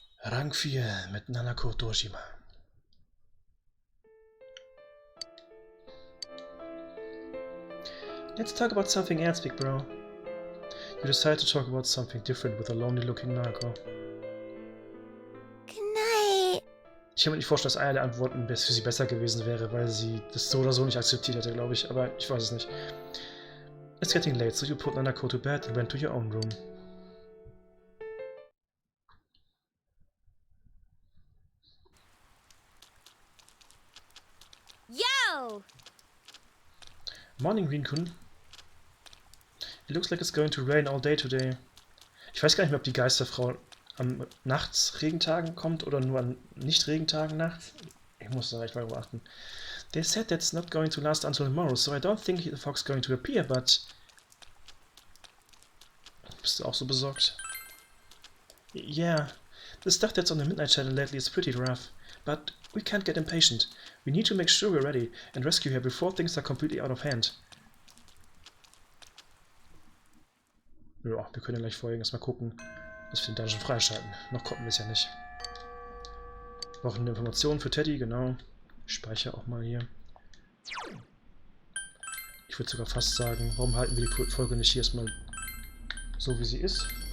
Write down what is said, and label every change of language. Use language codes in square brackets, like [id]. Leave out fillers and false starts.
[de] Rang 4 mit Nanako Dojima. [en] Let's talk about something else, big bro. You decide to talk about something different with a lonely-looking Nanako. Good night. [de] Ich kann mir nicht vorstellen, dass eine der Antworten für sie besser gewesen wäre, weil sie das so oder so nicht akzeptiert hätte, glaube ich, aber ich weiß es nicht. [en] It's getting late, so you put Nanako to bed and went to your own room. go. Morning, Rinkun. It looks like it's going to rain all day today. [de] Ich weiß gar nicht mehr, ob die Geisterfrau am Nachts-Regentagen kommt oder nur an Nicht-Regentagen nachts. Ich muss da echt mal beachten. [en] They said that's not going to last until tomorrow, so I don't think the fog's going to appear, but... [de] Bist du auch so besorgt? [en] Yeah, the stuff that's on the Midnight Channel lately is pretty rough, but we can't get impatient. We need to make sure we're ready and rescue her before things are completely out of hand. [de] Ja, wir können ja gleich vorher erstmal gucken, dass wir den Dungeon freischalten. Noch konnten wir es ja nicht. Wir brauchen Informationen für Teddy, genau. Ich speichere auch mal hier. Ich würde sogar fast sagen, warum halten wir die Folge nicht hier erstmal so, wie sie ist?